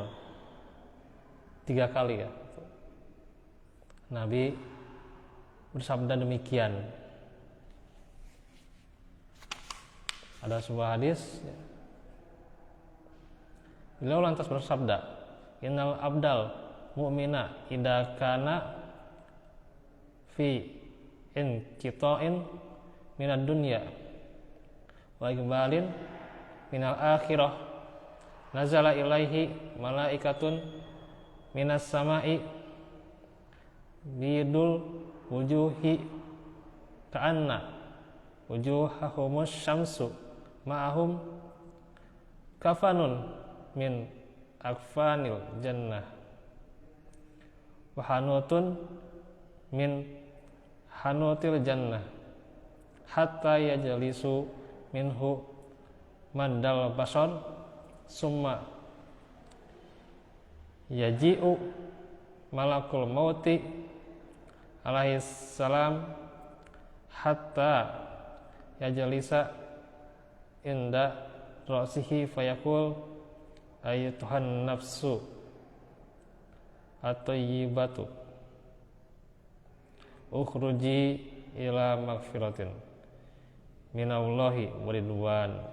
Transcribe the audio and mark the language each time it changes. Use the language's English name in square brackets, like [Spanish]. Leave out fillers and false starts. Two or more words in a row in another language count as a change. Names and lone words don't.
[Indonesian] 3 kali ya. Nabi bersabda demikian. Ada sebuah hadis, beliau lantas bersabda, [Arabic] إن العبد المؤمن إذا كان في انقطاع من الدنيا وإقبال من الآخرة نزل إليه ملائكة من السماء بيض الوجوه كأن وجوههم الشمس معهم كفن من أكفان الجنة وحنوط من حنوط الجنة حتى يجلس منه مد البصر ثم يجيء ملك الموت عليه السلام حتى يجلس عند رأسه فيقول أيتها النفس الطيبة اخرجي إلى مغفرة من الله ورضوان.